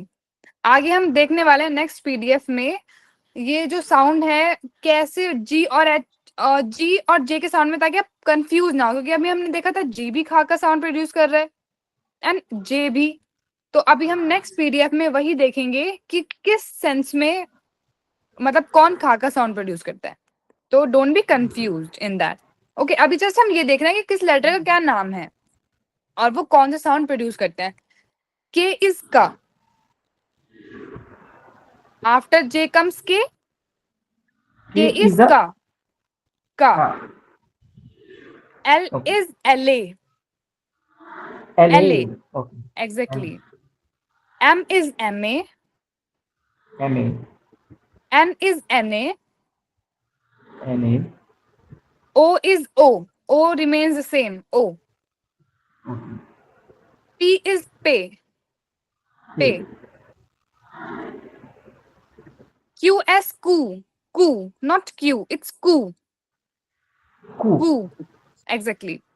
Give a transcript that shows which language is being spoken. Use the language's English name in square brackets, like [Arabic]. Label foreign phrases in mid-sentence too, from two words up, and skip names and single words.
[Hindi] आगे हम देखने वाले हैं [English] next PDF [Hindi] में, ये जो साउंड है कैसे G और G और J के साउंड में, ताकि आप कंफ्यूज ना हो, क्योंकि अभी हमने देखा था G भी खा का [English] sound produce [Hindi] कर रहा है एंड J भी, तो अभी हम [English] next PDF [Hindi] में वही देखेंगे कि किस सेंस में, मतलब कौन खा का [English] sound produce [Hindi] करता है, तो [English] don't be confused in that. [Hindi] ओके, अभी जस्ट हम ये देख रहे हैं कि किस लेटर का क्या नाम है और वो कौन सा [English] sound produce [Hindi] करते हैं। [English] K is ka, After J comes K, K is ka. L is LA. LA. Okay. Exactly. M is MA. MA. N is NA. NA. O is O. O remains the same. O. Okay. P is pay. Pay. Q as ku. Ku. Not Q. It's ku. Ku. Exactly.